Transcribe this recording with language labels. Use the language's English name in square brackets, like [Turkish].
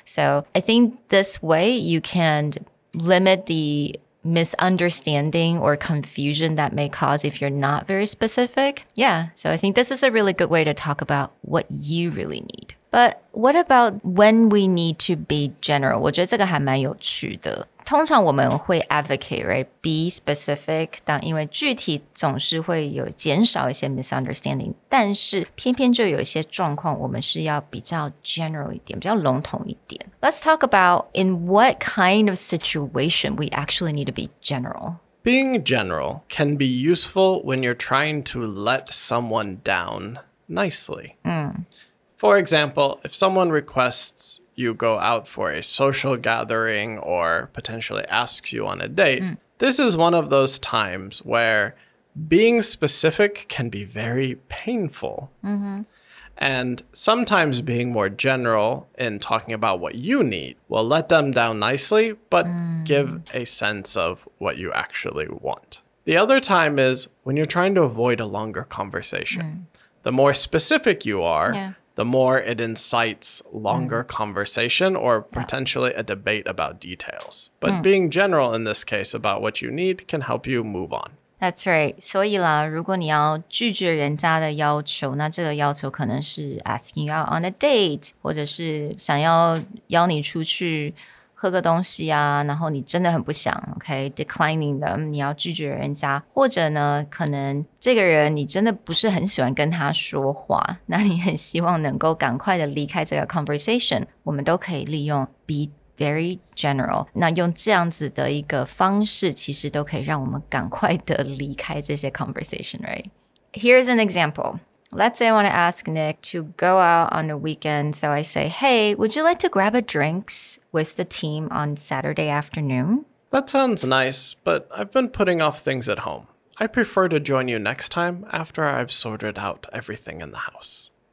[English] So I think this way you can limit the misunderstanding or confusion that may cause if you're not very specific. Yeah, so I think this is a really good way to talk about what you really need. But what about when we need to be general? [Chinese] 我觉得这个还蛮有趣的。通常我们会 [English] advocate, right? Be specific. [Chinese] 但因为具体总是会有减少一些 misunderstanding. 但是偏偏就有一些状况，我们是要比较 general 一点，比较笼统一点。 [English] Let's talk about in what kind of situation we actually need to be general. Being general can be useful when you're trying to let someone down nicely. For example, if someone requests you go out for a social gathering or potentially asks you on a date, this is one of those times where being specific can be very painful. And sometimes being more general in talking about what you need will let them down nicely, but give a sense of what you actually want. The other time is when you're trying to avoid a longer conversation. The more specific you are, the more it incites longer conversation or potentially a debate about details. But being general in this case about what you need can help you move on. That's right. [Chinese] 所以啦，如果你要拒绝人家的要求，那这个要求可能是 [English] asking you out on a date， [Chinese] 或者是想要邀你出去喝个东西啊，然后你真的很不想 ，OK， declining 的，你要拒绝人家，或者呢，可能这个人你真的不是很喜欢跟他说话，那你很希望能够赶快的离开这个 conversation， 我们都可以利用 [English] be very general， [Chinese] 那用这样子的一个方式，其实都可以让我们赶快的离开这些 conversation, right? [English] Here's an example.Let's say I want to ask Nick to go out on a weekend. So I say, hey, would you like to grab a drinks with the team on Saturday afternoon? That sounds nice, but I've been putting off things at home. I prefer to join you next time after I've sorted out everything in the house.